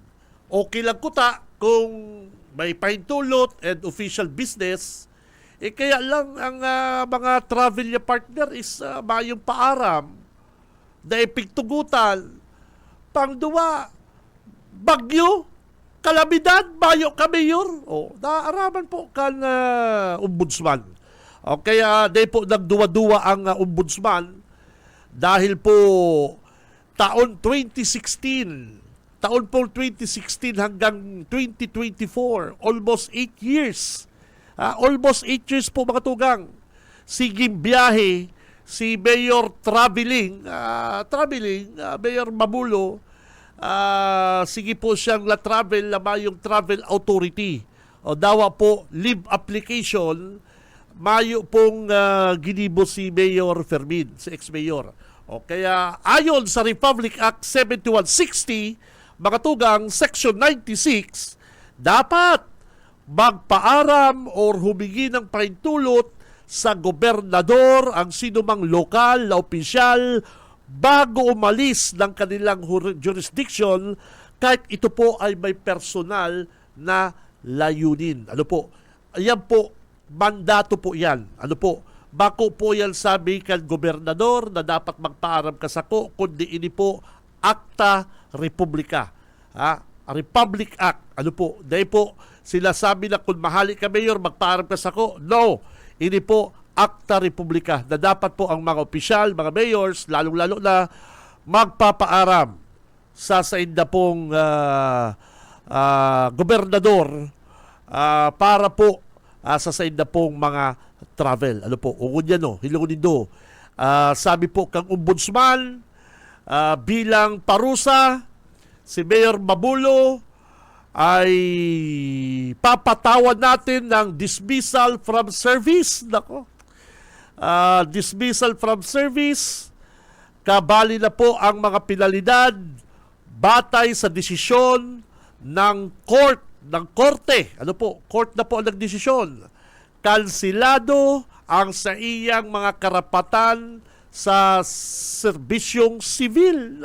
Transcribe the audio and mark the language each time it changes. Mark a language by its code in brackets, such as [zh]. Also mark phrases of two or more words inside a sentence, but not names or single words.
[bik] Okay lang kuta kung may pahintulot and [en] official business, [bik] kaya lang ang mga travel niya partner is mayong paaram, daipig tugutan, pangduwa, bagyo, kalamidad, bayo ka mayor. Naaraman po kan ombudsman. Kaya di po nagduwa-duwa ang ombudsman dahil po taon po 2016 hanggang 2024, [en] almost 8 years. Almost 8 years [bik] po mga tugang. Siging biyahe, si Mayor Traveling, Mayor Mamulo, sige po siyang travel na mayong [en] travel authority. [bik] Dawa po, [en] leave application, [bik] mayo pong ginibo si Mayor Fermin, si ex-mayor. [tl] Kaya ayon sa Republic Act 7160, mga tugang, Section 96, dapat magpaaram or humingi ng pahintulot sa gobernador ang sinumang lokal na opisyal bago umalis ng kanilang jurisdiction kahit ito po ay may personal na layunin. Ano po? yan po, mandato po yan. Ano po? [bik] Bako po yan sabi kan gobernador na dapat magpaaram ka sako, kundi ini po Acta Republica. Republic Act. Ano po? Dahil po, sila sabi na kung mahali ka mayor, magpaaram ka sako. No! Ini po Acta Republica na dapat po ang mga opisyal, mga mayors, lalong-lalo na magpapaaram sa inda pong gobernador para po sa inda pong mga travel. Ano po? Ugon yan o. Hilungon do. [tl] Sabi po kang ombudsman bilang parusa, si Mayor Mabulo ay papatawan natin ng [en] dismissal from service. Nako. Dismissal from service, [tl] kabali na po ang mga penalidad batay sa desisyon ng korte. Ano po? [bik] Court na po ang nagdesisyon. Kansilado ang sa iyang mga karapatan sa serbisyong sivil.